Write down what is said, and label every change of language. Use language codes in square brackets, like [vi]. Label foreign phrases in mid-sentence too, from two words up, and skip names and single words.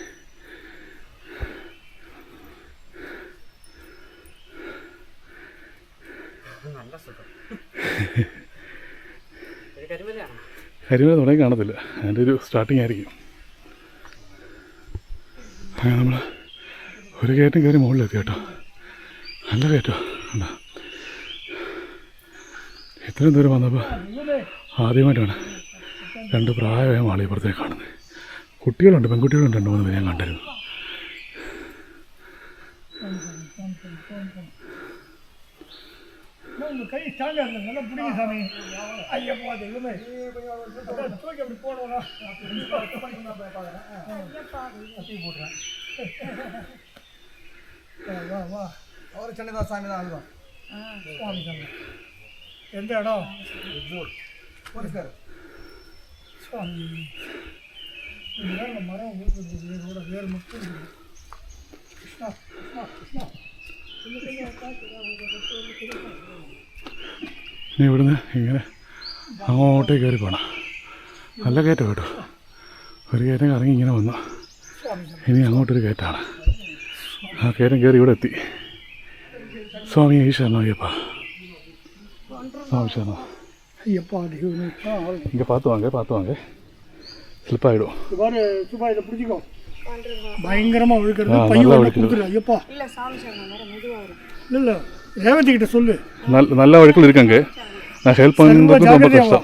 [ml] കരിമല തുടങ്ങി കാണത്തില്ല, അതിൻ്റെ ഒരു സ്റ്റാർട്ടിങ് ആയിരിക്കും. നമ്മൾ ഒരു കയറ്റം കയറി മുകളിലെത്തി കേട്ടോ. നല്ല കയറ്റോ എന്താ. ഇത്രയും ദൂരം വന്നപ്പോൾ ആദ്യമായിട്ടാണ് 2 പ്രായമായ ആളെ ഇപ്പുറത്തേക്ക് കാണുന്നത്. കുട്ടികളുണ്ട്, പെൺകുട്ടികളുണ്ട്, 2-3 പേര് ഞാൻ കണ്ടിരുന്നു. [ta] கை ஸ்ட்ராங்கா இருக்கு, நல்லா பிடிங்க சாமி. ஐயப்பா தெய்வமே, தூக்கி அப்படி போடுவோம். கட்டி போடுறேன். வா வா, அவர் சின்னதா சாமி தான் அதுதான். சுவாமி சாமி எந்த இடம்? போலீஸ்கார் சுவாமி. இந்த மரம் வேரோட வேர் மட்டும் கிருஷ்ணா கிருஷ்ணா கிருஷ்ணா. [ml] ഇനി ഇവിടുന്ന് ഇങ്ങനെ അങ്ങോട്ടേ കയറി പോകണം. നല്ല കയറ്റം കേട്ടോ. ഒരു കയറ്റം ഇറങ്ങി ഇങ്ങനെ വന്നു. ഇനി അങ്ങോട്ടൊരു കയറ്റമാണ്. ആ കയറ്റം കയറി ഇവിടെ എത്തി. സ്വാമി ഈശ്വരനോ അയ്യപ്പ. സ്വാമി ശരണോ. [ta] இங்கே பார்த்து வாங்க ஸ்லிப்பாகிடும். பயங்கரமா ஒழுக்கிறது பையன் கொடுத்துரு ஐயப்பா. இல்ல சாமி சொன்ன நேரம் மெதுவா வரும். இல்ல ரேவதி கிட்ட சொல்லு. நல்ல வழுக்கல் இருக்காங்க. நான் ஹெல்ப் பண்ணுறது ரொம்ப கஷ்டம்.